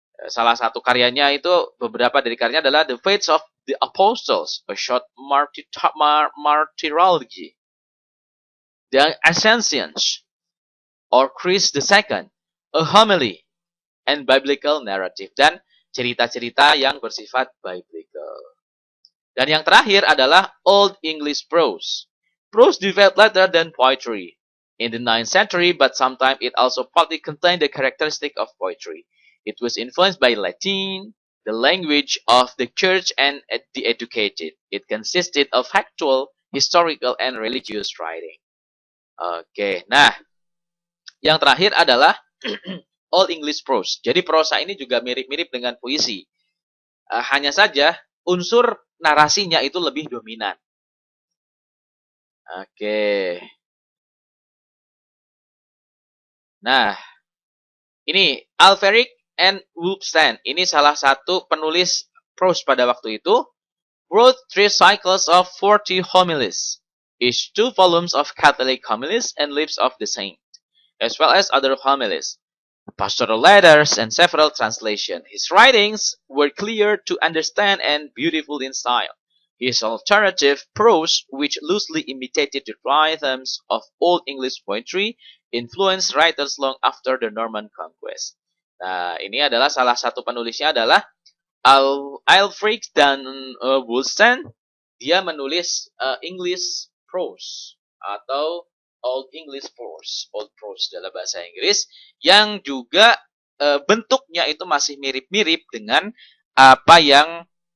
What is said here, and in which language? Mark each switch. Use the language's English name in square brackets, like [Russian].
[Indonesian] Salah satu karyanya itu, beberapa dari karyanya adalah The Fates of the Apostles, [English] a short martyrology, [Indonesian] The Ascensions, or Christ II, [English] a homily, and biblical narrative, [Indonesian] dan cerita-cerita yang bersifat biblical. Dan yang terakhir adalah Old English prose. [English] Prose developed later than poetry in the 9th century, but sometimes it also partly contained the characteristic of poetry. It was influenced by Latin, the language of the church and the educated. It consisted of factual, historical, and religious writing. [Indonesian] Oke, nah, yang terakhir adalah Old English prose. Jadi prosa ini juga mirip-mirip dengan puisi. Hanya saja unsur narasinya itu lebih dominan. Oke. Nah, ini Alferic and Wulfstan. Ini salah satu penulis prose pada waktu itu. [English] Wrote 3 cycles of 40 homilies, each 2 volumes of Catholic homilies and lives of the saint, as well as other homilies, pastoral letters, and several translations. His writings were clear to understand and beautiful in style. His alternative prose, which loosely imitated the rhythms of Old English poetry, influenced writers long after the Norman Conquest. [Indonesian] Nah, ini adalah salah satu penulisnya adalah Alfric dan Wulfstan. Dia menulis English prose atau Old English prose, Old prose dalam bahasa Inggris, yang juga bentuknya itu masih mirip-mirip dengan apa yang